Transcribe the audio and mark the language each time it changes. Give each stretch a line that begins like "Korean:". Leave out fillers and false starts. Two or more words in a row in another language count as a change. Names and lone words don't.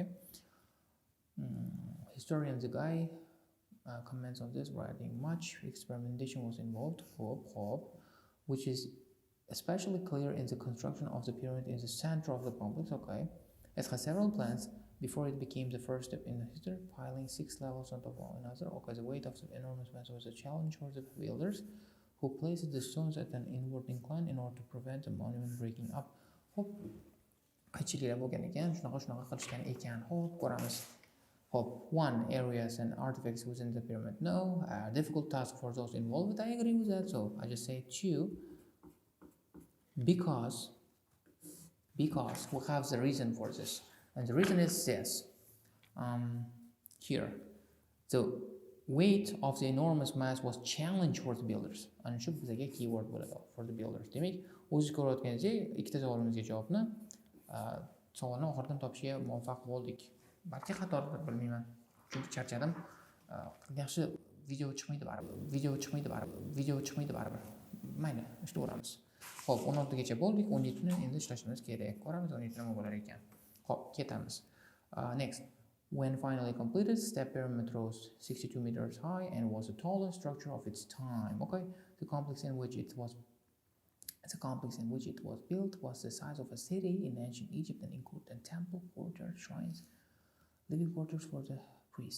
English: Historian the guy comments on this, writing much experimentation was involved, which is especially clear in the construction of the pyramid in the center of the complex, okay. It has several plans before it became the first step in the history, piling 6 levels on top of one another. Okay, the weight of the enormous mass was a challenge for the builders, who placed the stones at an inward incline in order to prevent the monument breaking up.
Uzbek: Hop, qiyinchiliklar bo'lgan ekan, shunaqa qilishgan ekan. Hop, ko'ramiz. Hop, 1.
English: Areas and artifacts within the pyramid. No, a difficult task for those involved. I agree with that, so I just say 2, because we have the reason for this. And the reason is this. Here, the weight of the enormous mass was challenge for the builders. And
Uzbek: shu bizga keyword bo'ladi
English: for the builders.
Uzbek: Demak, o'zingiz ko'rayotganingizdek, ikkita savolimizga javobni savolni oxiridan topishga muvaffaq bo'ldik. Balki xatodir, bilmayman. Chunki charchadim. Yaxshi video chiqmaydi baribir. Mayli, ishlayveramiz. Xo'p, 16 gacha bo'ldik, 17 ni endi ishlashimiz kerak. Ko'ramiz 17 nima bo'lar ekan. Hop, ketamiz.
English: Next, when finally completed, step pyramid rose 62 meters high and was the tallest structure of its time. Okay, the complex in which it was built was the size of a city in ancient Egypt and included a temple, courtyard, shrines, living quarters for the priests.